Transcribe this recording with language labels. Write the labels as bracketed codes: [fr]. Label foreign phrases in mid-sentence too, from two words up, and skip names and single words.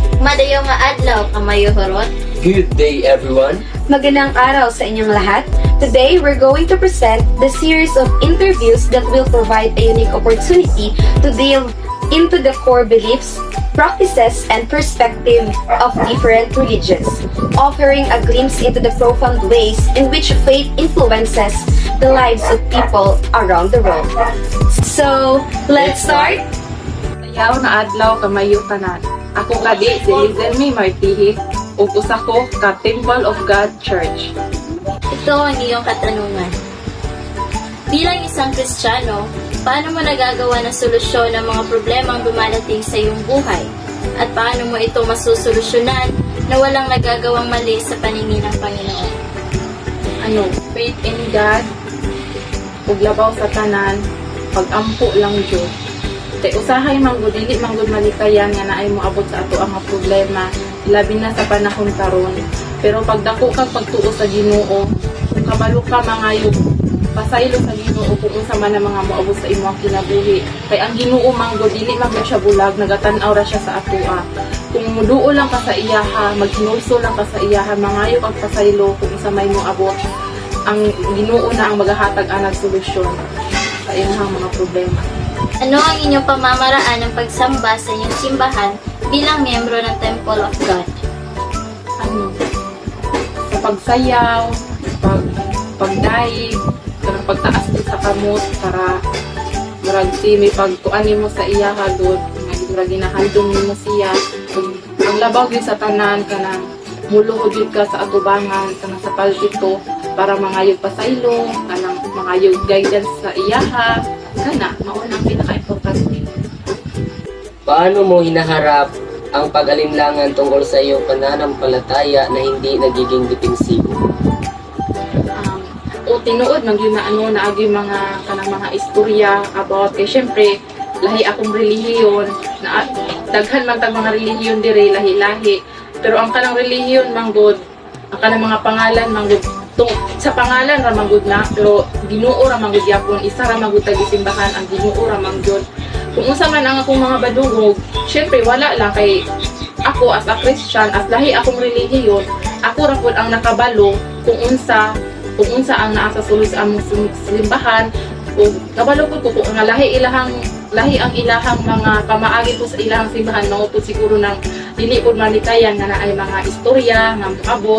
[ceb] Madayo nga adlaw kamayo horot. [en] Good day, everyone. [tl] Magandang araw sa inyong lahat. [en] Today, we're going to present the series of interviews that will provide a unique opportunity to delve into the core beliefs, practices, and perspective of different religions, offering a glimpse into the profound ways in which faith influences the lives of people around the world. So, let's start! [ceb] Ayaw na adlaw kamayo tanan. Ako kadi si Lizelmi Martihik ug usa ko ka Temple of God Church. [tl] Ito ang iyong katanungan. Bilang isang Kristiyano, paano mo nagagawa ng solusyon ng mga problemang dumadating sa iyong buhay? At paano mo ito masusolusyonan na walang nagagawang mali sa paningin ng Panginoon? [en] Faith in God, [ceb] ug labaw sa tanan, pag-ampo lang Diyos. Kay usahay manggod dili manggod malikayan nga naay mo abot sa ato ang mga problema, labi na sa panahon karon. Pero pagdako kag pagtuo sa Ginoo, kung kabalo ka mangayo pasaylo sa Ginoo kung unsa man ang mga moabot sa imong kinabuhi. Kay ang Ginoo manggod dili man siya bulag, nagatan-aw ra siya sa atoa. Kung muduo lang ka sa iyaha, maghinulso lang ka sa iyaha, mangayo kag pasaylo kung unsa may moabot, ang Ginoo na ang magahatag ang solusyon sa imong mga problema. [tl] Ano ang inyong pamamaraan ng pagsamba sa inyong simbahan bilang miyembro ng Temple of God? [ceb] Sa pagsayaw, pagdaig, pagtaas din sa kamot para murag si may pagtuan mo sa iya hagod, murag ginahandom mo siya. Ang labaw din sa tanan kanang muluhod yun ka sa atubangan kanang sa palpito para mangayog pasaylo, kanang mangayog guidance sa iyaha, kana mao nang pinaka-importante. [tl] Paano mo hinaharap ang pag-alinlangan tungkol sa iyong pananampalataya na hindi nagiging depensibo? [ceb] Tinuod man yun na naagi mga kanang mga istorya about kay syempre lahi akong relihiyon na daghan man tag mga relihiyon dire lahi-lahi, pero ang kanang relihiyon manggod ang kanang mga pangalan manggod sa pangalan ra manggod na, pero Ginoo ra manggod yapon, isa ra manggod tag simbahan ang Ginoo ra manggod. Kung unsa man ang akong mga badungog, syempre wala lang kay ako [en] as a Christian, [ceb] as lahi akong relihiyon, ako ra pud ang nakabalo kung unsa ang naa sa sulod sa among simbahan. Ug kabalo ko kung nga lahi ang ilahang mga pamaagi po sa ilahang simbahan, mao po siguro nang dili pud malikayan nga naay mga istorya nga moabot.